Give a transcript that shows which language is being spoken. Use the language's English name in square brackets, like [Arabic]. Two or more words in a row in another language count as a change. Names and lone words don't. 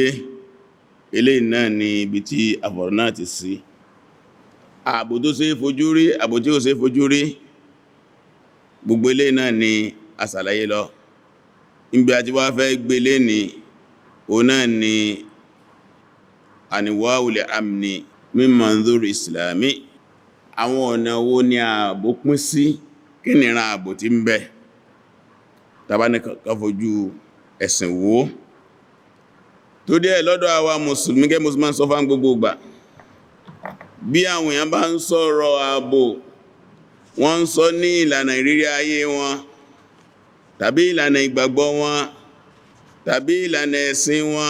[Yoruba] Eléyìí náà ni ibi tí a fọ̀rọ̀ náà ti sí. Ààbò tó ṣe é fojú rí, ààbò tí ó ṣe é fojú rí, gbogbo eléyìí náà ni a ṣàlàyé lọ. Níbi àti wá fẹ́ gbé léni, òun náà ni [Arabic] أنواع الأمن من منظور إسلامي. [Yoruba] Àwọn ọ̀nà wo ni ààbò pín sí, kí ni ìran ààbò tí ń bẹ tàbá ní ká fojú ẹ̀sìn wò. Tó dé lọ́dọ̀ àwa mùsùlùmí, gẹ́ mùsùlùmí sọ fún gbogbo ìgbà, bí àwọn èèyàn bá ń sọ̀rọ̀ ààbò, wọ́n ń sọ ní ìlànà ìrírí ayé wọn, tàbí ìlànà ìgbàgbọ́ wọn, tàbí ìlànà ẹ̀sìn wọn.